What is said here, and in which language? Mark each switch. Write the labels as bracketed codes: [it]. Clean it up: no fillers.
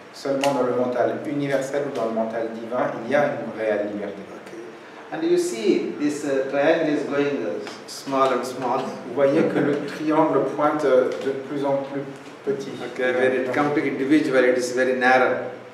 [fr] Seulement dans le mental universel ou dans le mental divin, il y a une réelle liberté. Okay. [en] And you see this triangle is going small and small. [fr] Vous voyez que le triangle pointe de plus en plus petit. [en] Okay, when it comes to individual, it is very narrow.